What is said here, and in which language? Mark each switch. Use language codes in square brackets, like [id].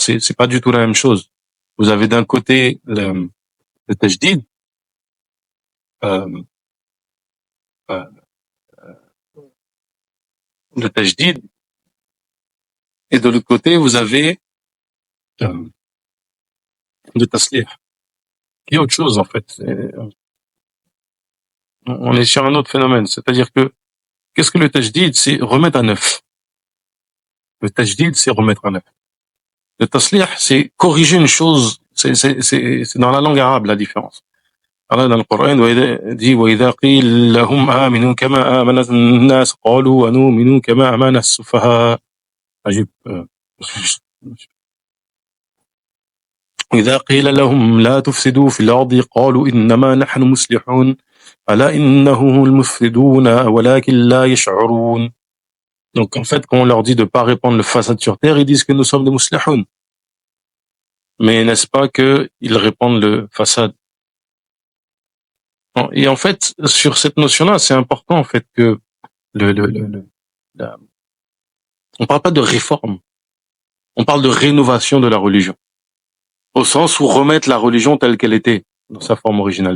[fr] C'est pas du tout la même chose. Vous avez d'un côté le tajdid, le tajdid, et de l'autre côté, vous avez le taslih, qui est autre chose, en fait. On est sur un autre phénomène. C'est-à-dire que, qu'est-ce que le tajdid? C'est remettre à neuf. Le tajdid, c'est remettre à neuf. Le taslih, c'est corriger une chose. C'est dans la langue arabe, la différence. [ar] Allah, dans le Coran, dit, وَإِذَا قِيلَ لَهُمْ آمِنُوا كَمَا آمَنَ النَّاسُ قَالُوا وَنُؤْمِنُ كَمَا آمَنَ السُّفَهَاءُ. وإذا قيل لهم لا تفسدوا في الأرض قالوا إنما نحن مصلحون ألا إنهم المفسدون ولكن لا يشعرون. [fr] Donc en fait, quand on leur dit de pas répandre le façade sur terre, ils disent que nous sommes des muslihoun. Mais n'est-ce pas que ils répandent le façade? Et en fait, sur cette notion-là, c'est important en fait que on parle pas de réforme, on parle de rénovation de la religion, au sens où remettre la religion telle qu'elle était dans sa forme originale.